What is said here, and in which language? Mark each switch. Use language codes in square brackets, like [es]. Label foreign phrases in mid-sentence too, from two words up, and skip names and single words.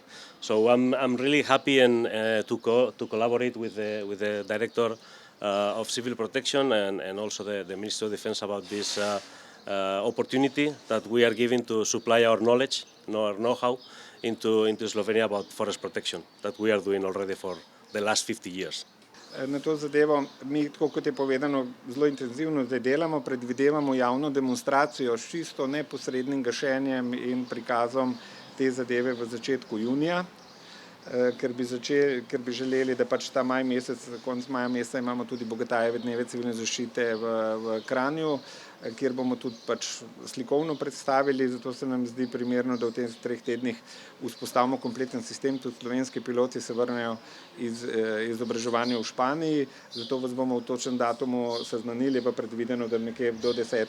[en] So I'm really happy and to collaborate with the Director of Civil Protection and also the Ministry of Defense about this opportunity that we are giving to supply our knowledge, our know-how into Slovenia about forest protection that we are doing already for the last 50 years. [sl] Na to zadevo mi, tako kot je povedano, zelo intenzivno zdaj delamo, predvidevamo javno demonstracijo s čisto neposrednim gašenjem in prikazom te zadeve v začetku junija, ker bi želeli, da pač ta maj mesec, konec maja meseca imamo tudi Bogatajeve dneve civilne zaščite v Kranju, kjer bomo tudi pač slikovno predstavili, zato se nam zdi primerno, da v teh 3 tednih vzpostavimo kompleten sistem, tudi slovenski piloti se vrnejo iz izobraževanja v Španiji, zato vas bomo v točnem datumu seznanili, pa predvideno, da nekje do 10.